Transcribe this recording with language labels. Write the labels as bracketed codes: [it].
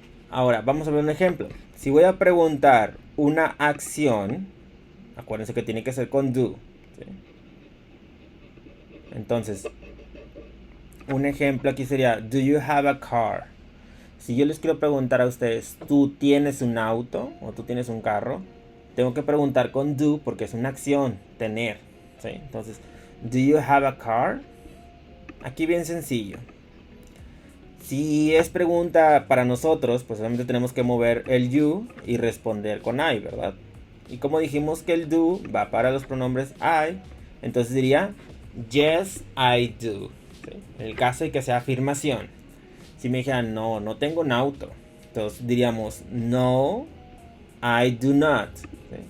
[es] Ahora vamos a ver un ejemplo. Si voy a preguntar una acción, acuérdense que tiene que ser con do, ¿sí? Entonces, un ejemplo aquí sería, [en] do you have a car? [es] Si yo les quiero preguntar a ustedes, ¿tú tienes un auto o tú tienes un carro? Tengo que preguntar con do porque es una acción, tener, ¿sí? [en] Entonces, do you have a car? [es] Aquí bien sencillo. Si es pregunta para nosotros, pues obviamente tenemos que mover el you y responder con I, ¿verdad? Y como dijimos que el do va para los pronombres I, entonces diría [en] yes, I do, [es] ¿sí? En el caso de que sea afirmación. Si me dijeran no tengo un auto, entonces diríamos no, [en] I do not, [es] ¿sí?